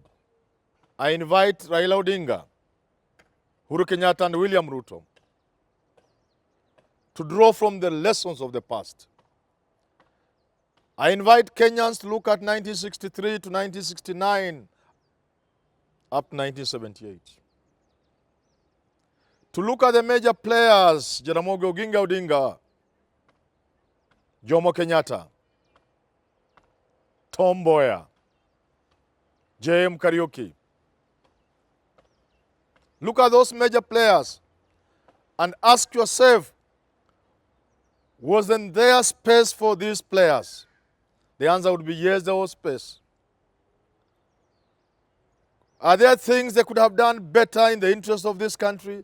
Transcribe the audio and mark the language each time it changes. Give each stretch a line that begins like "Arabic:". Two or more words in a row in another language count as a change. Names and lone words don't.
English: I invite Raila Odinga, Uhuru Kenyatta and William Ruto to draw from the lessons of the past. I invite Kenyans to look at 1963 to 1969 up to 1978. To look at the major players, Jaramogi Oginga Odinga, Jomo Kenyatta, Tom Mboya, J.M. Kariuki. Look at those major players and ask yourself, wasn't there space for these players? The answer would be yes, there was space. Are there things they could have done better in the interest of this country?